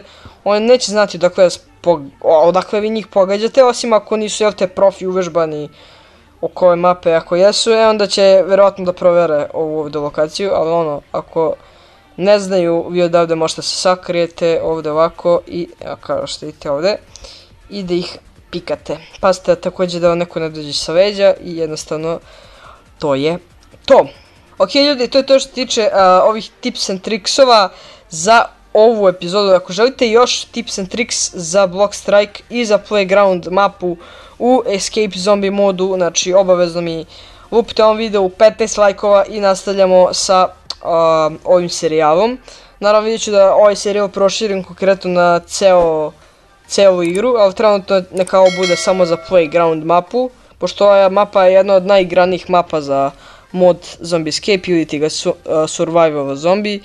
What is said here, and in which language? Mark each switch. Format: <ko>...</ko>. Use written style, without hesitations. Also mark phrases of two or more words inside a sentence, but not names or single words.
<bs>Oni neće znati odakle vi njih pogađate, osim ako nisu, profi uvežbani oko ove mape, ako jesu, onda će verovatno da provere ovu ovdje lokaciju, ali ako ne znaju, vi odavde možete se sakrijete ovdje ovako i, kao što vidite ovdje, i da ih pikate. Pazite također da vam neko ne dođe sa leđa i jednostavno to je to. Ok ljudi, to je to što se tiče ovih</bs> <en>tips and tricksova</en> <bs>za ovu epizodu. Ako želite još</bs> <en>tips and tricks</en> <bs>za Blockstrike i za Playground mapu u Escape Zombie modu, znači obavezno mi lupite ovom videu 15 lajkova i nastavljamo sa ovim serijalom. Naravno vidjet ću da ovaj serijal proširim konkretno na celu igru, ali trenutno neka ovo bude samo za Playground mapu, pošto ova mapa je jedna od najigranijih mapa za mod Zombie Escape ili ti ga Survival Zombie.</bs>